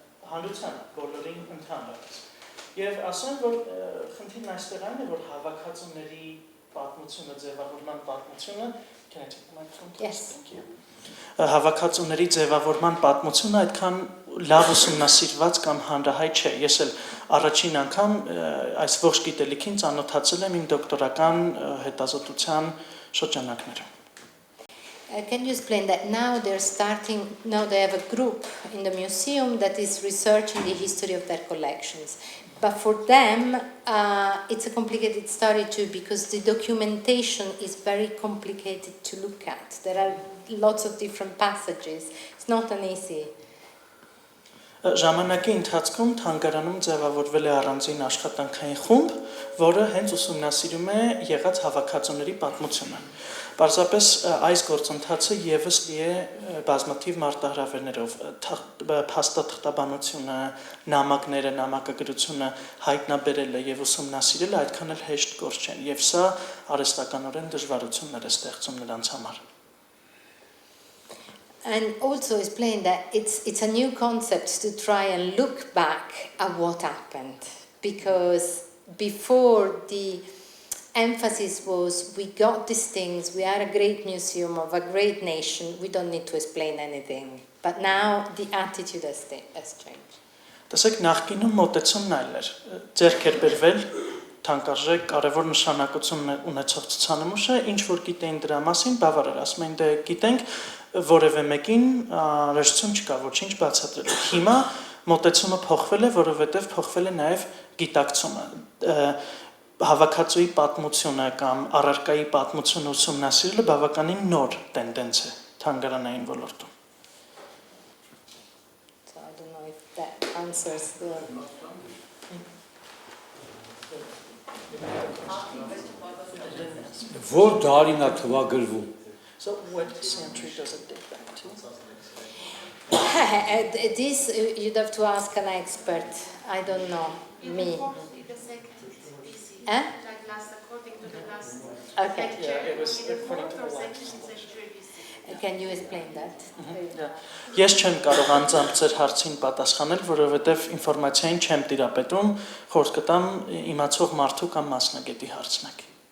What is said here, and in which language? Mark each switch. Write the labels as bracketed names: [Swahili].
[Armenian] հանրությանը, բոլորին ընդհանրապես։ Եվ ասում որ խնդիրն այստեղ այն է, որ հավաքածուների պատմությունը, ձևավորման պատմությունը, հավաքածուների ձևավորման պատմությունը այդքան լավ ուսումնասիրված կամ հանրահայտ չէ։ Ես էլ առաջին անգամ այս ողջ գիտելիքին ծանոթացել եմ իմ դոկտորական հետազոտության շրջանակներում։ [English] Can you explain that now they have a group in the museum that is researching the history of their collections. But for them, it's a complicated story too, because the documentation is very complicated to look at. There are lots of different passages. It's not an easy. [Armenian] Ժամանակի ընթացքում թանգարանում ձևավորվել է առանձին աշխատանքային խումբ, որը հենց ուսումնասիրում է եղած հավաքածուների պատմությունը։ Պարզապես այս գործընթացը եւս լի է բազմաթիվ մարտահրավերներով, փաստաթղթաբանությունը, նամակները, նամակագրությունը հայտնաբերելը եւ ուսումնասիրելը այդքան էլ հեշտ գործ չեն, եւ սա արհեստականորեն դժվարություններ է ստեղծում նրանց համար։ [English] And also explain that it's a new concept to try and look back at what happened, because before the emphasis was we got these things, we are a great museum of a great nation, we don't need to explain anything. But now the attitude has changed. [Armenian] Տեսեք, նախկինում մոտեցումն այլ էր։ Ձեռք էր բերվել թանկարժեք կարևոր նշանակություն ունեցող ցուցանմուշը, ինչ որ գիտեին դրա մասին, բավարար, ասում են դե գիտենք որևէ մեկին ռեժիսություն չկա, ոչինչ բացատրելու։ Հիմա մոտեցումը փոխվել է, որովհետև փոխվել է նաև գիտակցումը։ Հավաքածուի պատմությունը կամ առարկայի պատմությունը ուսումնասիրելը բավականին նոր տենդենց է թանգարանային ոլորտում։ [English] So I don't know if that answers the [Armenian] Որ դարին է թվագրվում։ [English] So what century does it date back to? This you'd have to ask an expert. I don't know. Me. Eh? Okay. Yeah, it was according to the last. Can you explain that? [Armenian] Ես չեմ կարող անձամբ ձեր հարցին պատասխանել, որովհետև ինֆորմացիային չեմ տիրապետում, խորհուրդ կտամ իմացող մարդու կամ մասնագետի հարցնակ։